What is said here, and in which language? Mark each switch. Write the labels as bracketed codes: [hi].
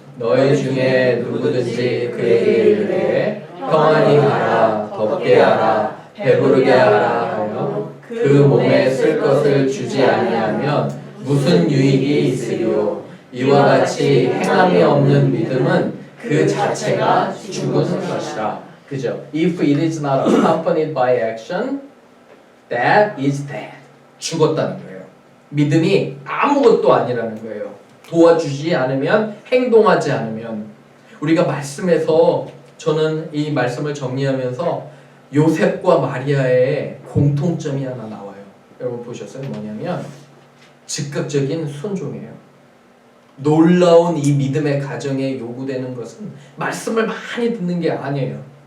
[ko] 너희 중에 누구든지 그에게 이르되 평안히 가라 덥게 하라 배부르게 하라 하여 그 몸에 쓸 것을 주지 아니하면 무슨 유익이 있으리요. 이와 같이 행함이 없는 믿음은 그 자체가 죽은 것이라. 그죠? [en] If it is not accompanied by action, that is dead. [ko] 죽었다는 거예요. 믿음이 아무것도 아니라는 거예요. 도와주지 않으면, 행동하지 않으면. 우리가 말씀에서 저는 이 말씀을 정리하면서 요셉과 마리아의 공통점이 하나 나와요. 여러분 보셨어요? 뭐냐면 즉각적인 순종이에요. 놀라운 이 믿음의 가정에 요구되는 것은 말씀을 많이 듣는 게 아니에요.